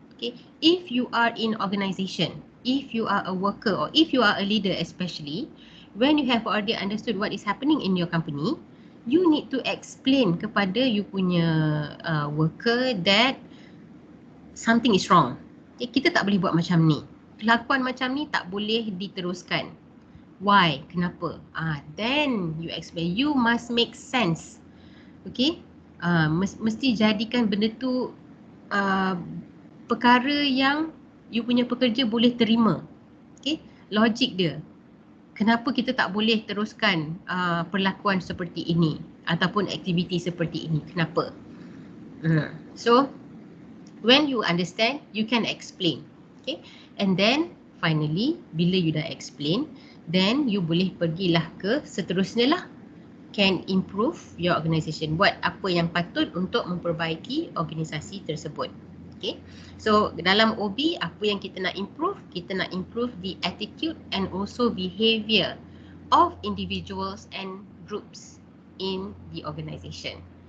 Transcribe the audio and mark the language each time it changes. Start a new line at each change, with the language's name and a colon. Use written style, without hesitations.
English: Okay, if you are in organisation, if you are a worker or if you are a leader especially, when you have already understood what is happening in your company, you need to explain
Malay: kepada you punya
English: worker that something is wrong.
Malay: Okay, kita tak boleh buat macam ni. Kelakuan macam ni tak boleh diteruskan.
English: Why?
Malay: Kenapa?
English: Then you explain. You must make sense. Okay?
Malay: Mesti jadikan benda tu perkara yang you punya pekerja boleh terima. Okay? Logik dia. Kenapa kita tak boleh teruskan perlakuan seperti ini ataupun aktiviti seperti ini? Kenapa?
English: So, when you understand, you can explain. Okay? And then, finally,
Malay: bila
English: you
Malay: dah
English: explain, then you
Malay: boleh pergilah ke seterusnya lah.
English: Can improve your organisation.
Malay: Buat apa yang patut untuk memperbaiki organisasi tersebut. Okay. So dalam OB, apa yang kita nak improve? Kita nak
English: improve the attitude and also behaviour of individuals and groups in the organisation.